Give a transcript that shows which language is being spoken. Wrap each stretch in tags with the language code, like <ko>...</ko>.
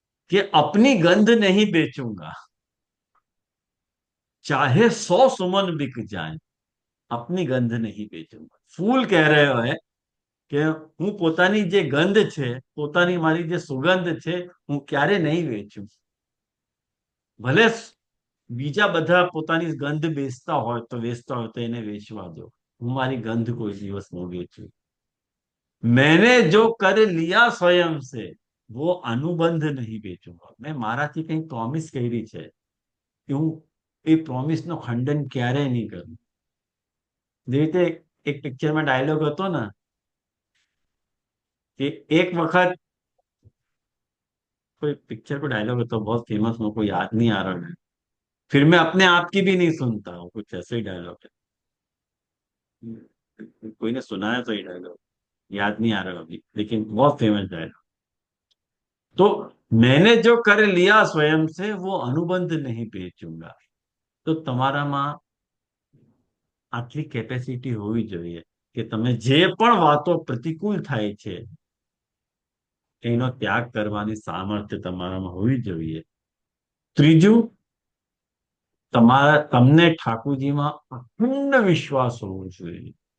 <hi>कि अपनी गंध नहीं बेचूंगा, चाहे 100 सुमन बिक जाए, अपनी गंध नहीं बेचूंगा.</hi> <gu>ફૂલ કહી રહ્યો હે કે હું પોતાની જે ગંધ છે, પોતાની મારી જે સુગંધ છે, હું ક્યારે નહીં વેચું. ભલે બીજા બધા પોતાની ગંધ વેચતા હોય તો એને વેચવા દો, હું મારી ગંધ કોઈ દિવસ ન વેચું.</gu> <hi>मैंने जो कर लिया स्वयं से वो अनुबंध नहीं बेचूंगा.</hi> <gu>મેં મારાથી કઈ પ્રોમિસ કરી છે કે હું એ પ્રોમિસ નો ખંડન ક્યારેય નહીં કરું. જે રીતે એક પિક્ચરમાં ડાયલોગ હતો ને</gu> <hi>कि एक वक्त, कोई पिक्चर को डायलॉग है तो बहुत फेमस, मेरे को याद नहीं आ रहा है, फिर मैं अपने आप की भी नहीं सुनता हूँ, कुछ ऐसे ही डायलॉग है. कोई ने सुना है तो ये डायलॉग याद नहीं आ रहा अभी, लेकिन बहुत फेमस डायलॉग. तो मैंने जो कर लिया स्वयं से वो अनुबंध नहीं बेचूंगा.</hi> <gu>તો તમારામાં આટલી કેપેસિટી હોવી જોઈએ કે તમે જે પણ વાતો પ્રતિકૂળ થાય છે એનો ત્યાગ કરવાની સામર્થ્ય તમારામાં હોવી જોઈએ. ત્રીજું, તમને ઠાકુરજીમાં અખંડ વિશ્વાસ હોવો જોઈએ.</gu>